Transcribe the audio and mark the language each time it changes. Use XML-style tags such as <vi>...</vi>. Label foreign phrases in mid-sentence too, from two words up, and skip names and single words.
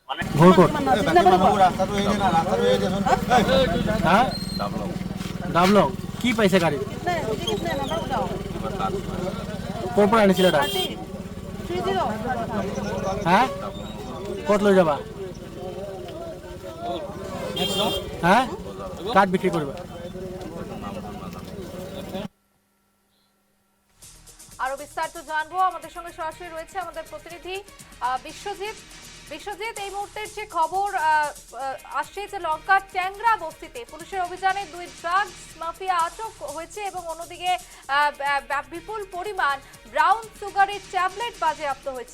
<as>ডাবলং কি পাইছে গাড়ী? ক'ৰ পৰা আনিছিলে তাক? হা, ক'ত লৈ যাবা? হা,</as> <bn>কাঠ বিক্রি করবা? আরো বিস্তারিত জানবো, আমাদের সঙ্গে সরাসরি রয়েছে আমাদের প্রতিনিধি বিশ্বজিৎ। বিশ্বজিৎ, এই মুহূর্তের যে খবর আসছে যে লঙ্কার চ্যাংরা বস্তিতে পুলিশের অভিযানে 2 ড্রাগস মাফিয়া আটক হয়েছে এবং অন্যদিকে বিপুল পরিমাণ ব্রাউন সুগারের ট্যাবলেট বাজেয়াপ্ত হয়েছে।</bn>